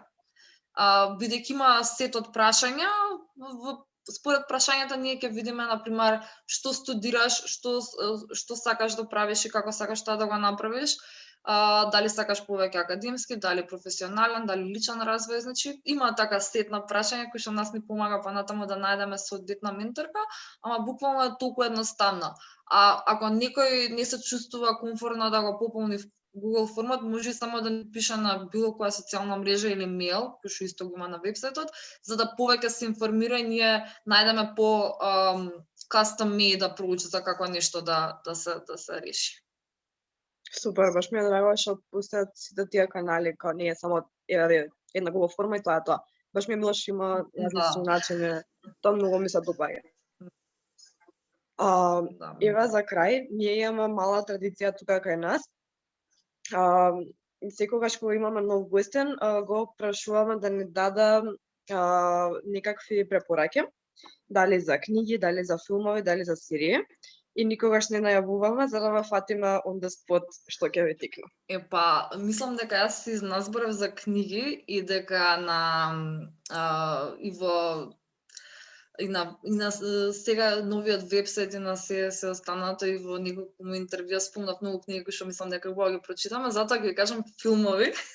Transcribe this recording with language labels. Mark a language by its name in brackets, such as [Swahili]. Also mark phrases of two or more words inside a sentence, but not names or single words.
[Macedonian] Бидејќи има сет од прашања, според прашањата ние ќе видиме, например, што студираш, што сакаш да правиш и како сакаш тоа да го направиш, дали сакаш повеќе академски, дали професионален, дали личен развој, значи има така сет на прашања кои што нас ни помага понатаму да најдеме соодветна менторка, ама буквално е толку едноставно. Ако некој не се чувствува комфортно да го пополни Google формат, може само да ни пише на било која социјална мрежа или мејл, кој што исто го има на вебсајтот, за да повеќе се информира и ние најдеме по [English] custom made approach [Macedonian] за како нешто да се реши. Супер, баш ми е драго што пуштаат сите тие канали, као не е само една Google форма и тоа е тоа. Баш ми е мило што има различни начини, тоа многу ми се допаѓа. Ева за крај, ние имаме мала традиција тука кај нас. Секогаш кога имаме нов гостен, го прашуваме да ни даде некакви препораки, дали за книги, дали за филмови, дали за серии. И никогаш не најавуваме за да ве фатиме [English] on the spot [Macedonian] што ќе ви текне. Мислам дека јас се изназборев за книги и дека и на сега новиот вебсайт и на се останато и во неколку интервјуа спомнав многу книги кои што мислам дека убаво ги прочитаме, затоа ќе кажам филмови.